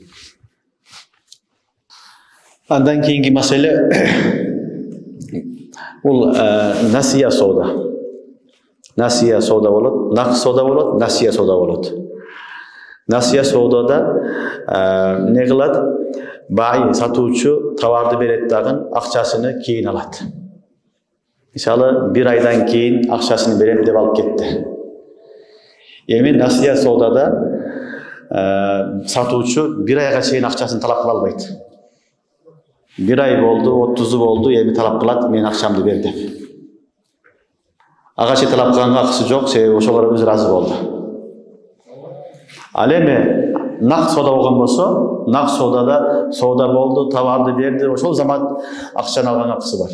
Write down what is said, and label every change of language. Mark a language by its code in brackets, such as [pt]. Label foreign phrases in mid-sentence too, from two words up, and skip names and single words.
[ky] Андан кийинки маселе бул насия соода. Насия соода болот, нак соода болот, насия соода болот. Насия соодада не кылат? Бай сатуучу товарды берет дагы акчасыны кийин алат. Мисалы, bir aydan keyin акчасын берем деп алып кетти. Эми насия соодада сатуучу bir айга чейин акчасын талап кыла албайт. Bir ay болду, 30 болду, эми талап кылат, мен акчамды бер деп. Ага чейин талап кылганга акысы жок, себеби ошолор өзү ыраазы болду. Ал эми нак соода болгон болсо, нак соодада соода болду, товарды берди, ошол замат акчаны алганга акысы бар.